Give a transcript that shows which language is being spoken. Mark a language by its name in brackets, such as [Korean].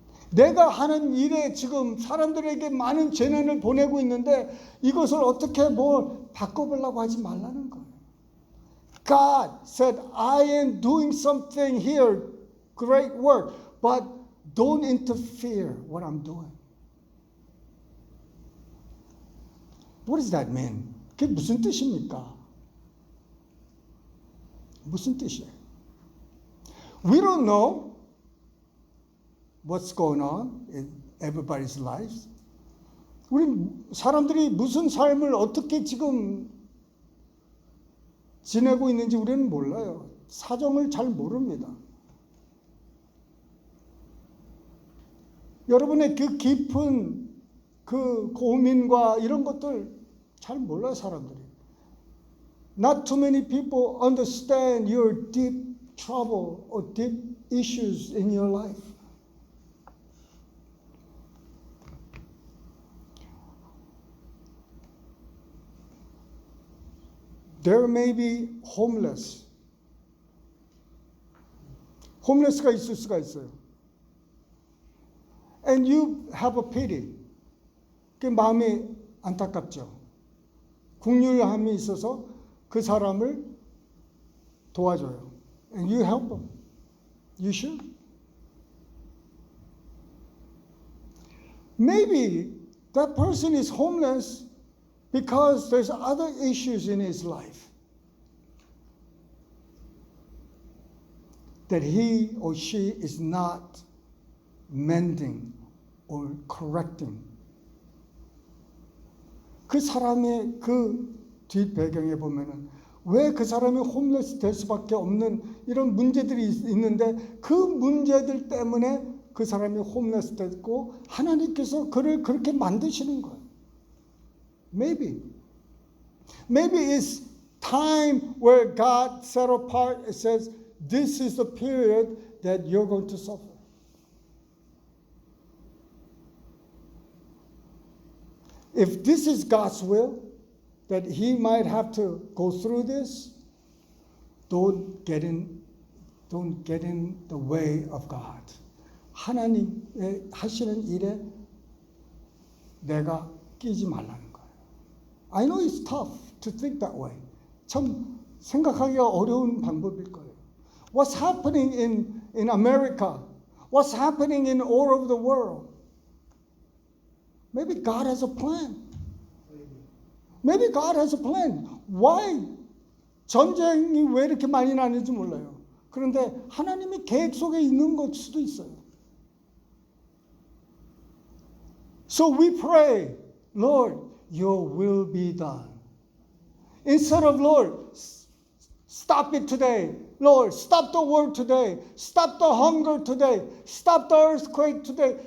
[Korean] 내가 하는 일에 지금 사람들에게 많은 재난을 보내고 있는데 이것을 어떻게 뭘 바꿔보려고 하지 말라는 거예요. [English] God said, I am doing something here, great work, but don't interfere what I'm doing. What does that mean? [Korean] 그게 무슨 뜻입니까? 무슨 뜻이에요? [English] We don't know what's going on in everybody's lives. [Korean] 우리 사람들이 무슨 삶을 어떻게 지금 지내고 있는지 우리는 몰라요. 사정을 잘 모릅니다. 여러분의 그 깊은 그 고민과 이런 것들 잘 몰라요, 사람들이. [English] Not too many people understand your deep trouble or deep issues in your life. There may be homeless. [Korean] homeless가 있을 수가 있어요. [English] And you have a pity. [Korean] 그 마음이 안타깝죠. 긍휼함이 있어서 그 사람을 도와줘요. [English] And you help them. You should. Maybe that person is homeless because there's other issues in his life that he or she is not mending or correcting. [Korean] 그 사람의 그 뒷배경에 보면은 왜 그 사람이 홈레스 될 수밖에 없는 이런 문제들이 있는데 그 문제들 때문에 그 사람이 홈레스 됐고 하나님께서 그를 그렇게 만드시는 거예요. [English] Maybe it's time where God set apart. It says this is the period that you're going to suffer. If this is God's will, that he might have to go through this, don't get in the way of God. [Korean] 하나님의 하시는 일에 내가 끼지 말라는 거예요. [English] I know it's tough to think that way. [Korean] 참 생각하기가 어려운 방법일 거예요. [English] What's happening in America? What's happening in all over the world? Maybe God has a plan. Maybe God has a plan. Why? [Korean] 전쟁이 왜 이렇게 많이 나는지 몰라요. 그런데 하나님의 계획 속에 있는 걸 수도 있어요. [English] So we pray, Lord, your will be done. Instead of, Lord, stop it today. Lord, stop the war today. Stop the hunger today. Stop the earthquake today.